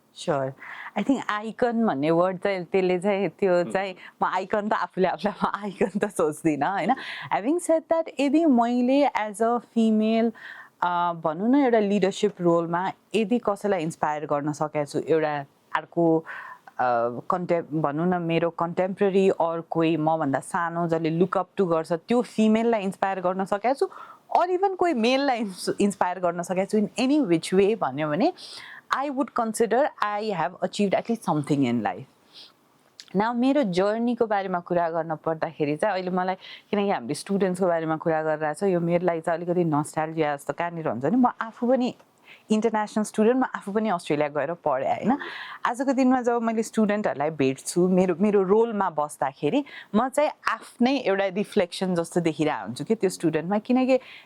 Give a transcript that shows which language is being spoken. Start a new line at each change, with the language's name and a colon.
Nepali: Sure I think आइकन भन्ने word चाहिँ त्यसले चाहिँ त्यो चाहिँ म आइकन त आफूले आफूलाई म आइकन त सोच्दिनँ होइन
English: having said that
Nepali: यदि मैले एज अ फिमेल भनौँ न एउटा लिडरसिप रोलमा यदि कसैलाई इन्सपायर गर्न सकेको छु एउटा अर्को भनौँ न मेरो कन्टेम्पोरेरी अर कोही मभन्दा सानो जसले लुकअप टु गर्छ त्यो फिमेललाई इन्सपायर गर्न सकेको छु अर इभन कोही मेललाई इन्सपायर गर्न सकेको छु
English: in any which way
Nepali: भन्यो भने
English: I would consider I have achieved at least something in life.
Nepali: Now मेरो जर्नीको बारेमा कुरा गर्न पर्दाखेरि चाहिँ अहिले मलाई किनकि हामीले स्टुडेन्ट्सको बारेमा कुरा गरिरहेछ यो मेरो लागि चाहिँ अलिकति नस्टाल्जिया जस्तो कहाँनिर हुन्छ नि म आफू पनि इन्टरनेसनल स्टुडेन्ट म आफू पनि अस्ट्रेलिया गएर पढेँ होइन आजको दिनमा जब मैले स्टुडेन्टहरूलाई भेट्छु मेरो रोलमा बस्दाखेरि म चाहिँ आफ्नै एउटा रिफ्लेक्सन जस्तो देखिरहेको हुन्छु कि त्यो स्टुडेन्टमा किनकि